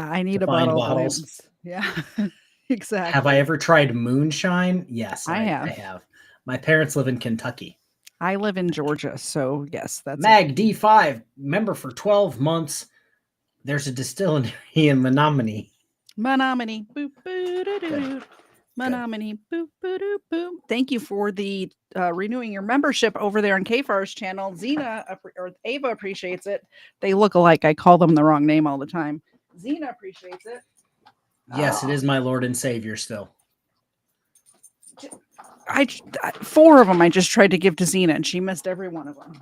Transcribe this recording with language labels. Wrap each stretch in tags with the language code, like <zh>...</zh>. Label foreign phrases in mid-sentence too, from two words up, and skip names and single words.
<en>I need a bottle of bottles. Yeah. Exactly. Have I ever tried moonshine? Yes, I have. I have. My parents live in Kentucky. I live in Georgia, so yes, that's Mag D5 member for 12 months. There's a distillery in Menominee. Menominee. Boop, boo, doo, doo. Menominee. Boop, boo, doo, boop. Thank you for the renewing your membership over there on KFARR's channel. Zena or Ava appreciates it. They look alike. I call them the wrong name all the time. Zena appreciates it. Yes, it is my Lord and Savior still. 4 of them I just tried to give to Zena and she missed every one of them.</en>